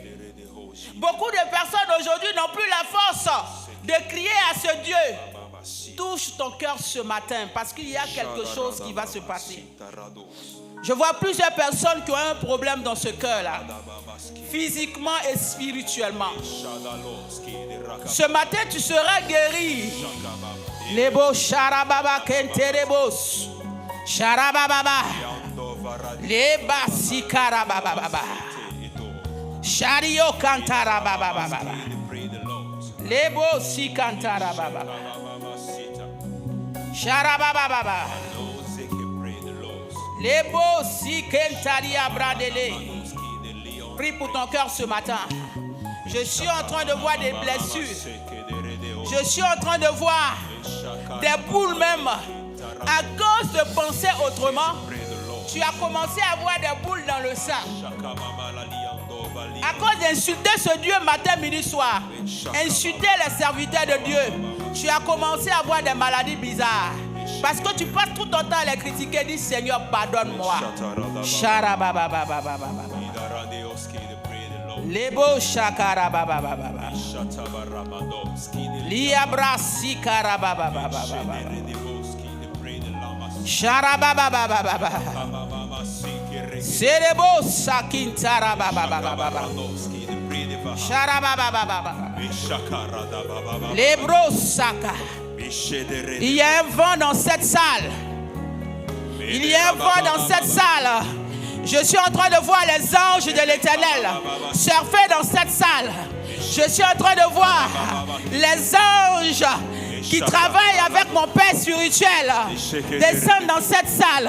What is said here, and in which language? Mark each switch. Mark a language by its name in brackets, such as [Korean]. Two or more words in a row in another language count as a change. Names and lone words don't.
[French] Beaucoup de personnes aujourd'hui n'ont plus la force de crier à ce Dieu. Touche ton cœur ce matin parce qu'il y a quelque chose qui va se passer. Je vois plusieurs personnes qui ont un problème dans ce cœur-là, physiquement et spirituellement. Ce matin, tu seras guéri. Lebo sharababa kenterebos. Sharababa. Leba sikarababa. Shario kantarababa. Lebo sikantarababa. Sharababa. Lebo sikentaria bradele. Prie pour ton cœur ce matin. Je suis en train de voir des blessures. Je suis en train de voir des boules même. À cause de penser autrement, tu as commencé à avoir des boules dans le sang. À cause d'insulter ce Dieu matin, midi, soir, insulter les serviteurs de Dieu, tu as commencé à avoir des maladies bizarres. Parce que tu passes tout ton temps à les critiquer, dis Seigneur, pardonne-moi. Lebo shakara baba baba. Liabra sikara baba baba. Sharaba baba baba. Serebo sakintara baba baba. Sharaba baba baba. Lebro saka. Il y a un vent dans cette salle. Il y a un vent dans cette salle. Je suis en train de voir les anges de l'Éternel surfer dans cette salle. Je suis en train de voir les anges qui travaillent avec mon Père spirituel descendre dans cette salle.